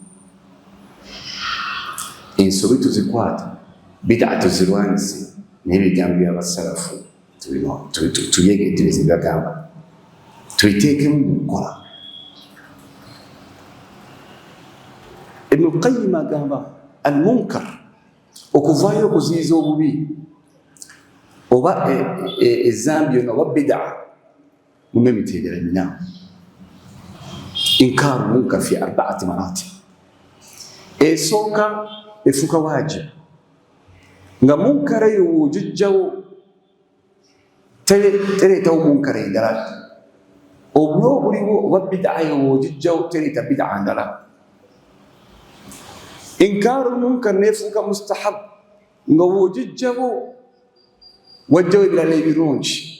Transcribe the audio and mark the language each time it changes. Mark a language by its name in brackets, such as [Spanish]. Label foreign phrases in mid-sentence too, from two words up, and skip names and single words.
[Ganda] Ensobi tuzikwata, bid'a tuzirwanyise, n'ebigambo by'abasalafu tulyegendereze byagamba, tubiteekemu mu nkola. Ibn Qayyim agamba al-munkar, okuvaayo okuziyiza obubi oba ezambi yonna oba bid'a mumu emitendera mina. [Arabic] إنكار منكر في أربعة مراتب. [Ganda] Esooka efuuka waajib, nga munkara eyo w'ogijjawo tereetawo munkara endala, obubi obuliwo oba bid'a eyo w'ogijjawo tereeta bid'a ndala. [Arabic] إنكار منكر [Ganda] neefuuka mustahab, nga w'ogijjawo wajjawo ebirala ebirungi.